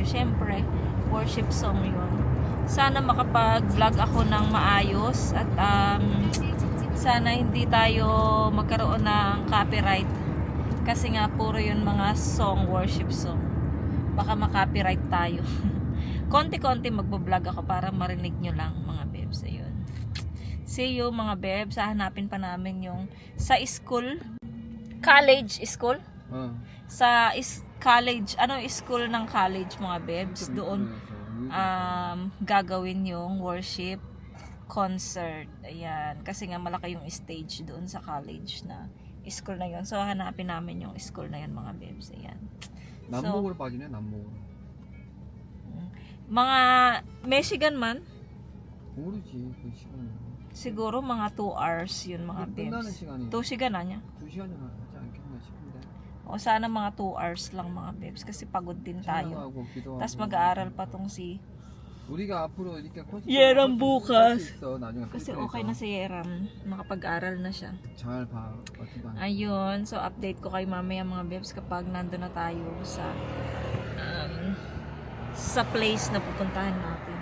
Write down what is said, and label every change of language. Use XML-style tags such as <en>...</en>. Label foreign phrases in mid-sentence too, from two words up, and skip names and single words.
<tl>Syempre,</tl> <en>worship song</en> <tl>yun. Sana makapag-vlog ako ng maayos at sana hindi tayo magkaroon ng copyright. Kasi nga, puro yun mga song,</tl> <en>worship song.</en> <tl>Baka makopyright tayo. Konti-konti magbablog ako para marinig nyo lang, mga bebs. Ayun.</tl> <en>See you,</en> <tl>mga bebs. Hahanapin pa namin yung sa school.</tl> <en>College school?</en> <tl>Sa college. Ano school ng college, mga bebs? Doon gagawin yung</tl> <en>worship concert.</en> <tl>Ayan. Kasi nga malaki yung stage doon sa college na school na yun. So, hanapin namin yung school na yun, mga bebs. Ayan.</tl> <ko>남목으로 빠지네, 남목으로.</ko> <tl>Mga Michigan man?</tl> <ko>모르지, 그 시간은.</ko> <tl>Siguro mga 2 hours yun, mga</tl> <ko>끝나는</ko> <tl>bebs.</tl> <ko>시간이</ko> <tl>2 시간 na niya.</tl> <ko>2시간이 하지 않겠나 싶은데.</ko> <tl>O sana mga 2 hours lang, mga bebs. Kasi pagod din tayo.</tl> <ko>찬양하고 기도하고.</ko> <tl>Tapos mag-aaral pa tong si</tl> <ko>우리가 앞으로 이렇게 콘서트</ko> <tl>Yeram bukas.</tl> <ko>있어, 나중에</ko> <tl>kasi</tl> <ko>필리핀에서.</ko> <tl>okay na si Yeram. Makapag-aral na siya.</tl> <ko>잘 봐, 어떻게 봐.</ko> <tl>Ayun. So, update ko kay mamaya, mga bebs, kapag nandun na tayo sa place na pupuntahan natin.</tl>